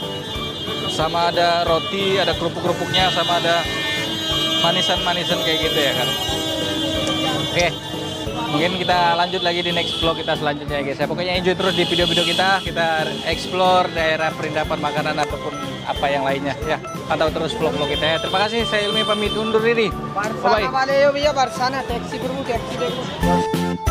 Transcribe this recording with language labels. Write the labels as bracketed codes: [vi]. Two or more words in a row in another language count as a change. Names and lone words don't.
[id] Sama ada roti, ada kerupuk-kerupuknya, sama ada manisan-manisan kayak gitu ya kan. Oke. Mungkin kita lanjut lagi di [en] next vlog [id] kita selanjutnya ya guys. Pokoknya enjoy terus di video-video kita. Kita explore daerah Perindapan, makanan ataupun apa yang lainnya ya. Pantau terus vlog-vlog kita ya. Terima kasih. Saya Ilmi pamit undur diri. [en] Bye bye. [hi] वाले हो भैया बरसाना टैक्सी करूँ टैक्सी देखो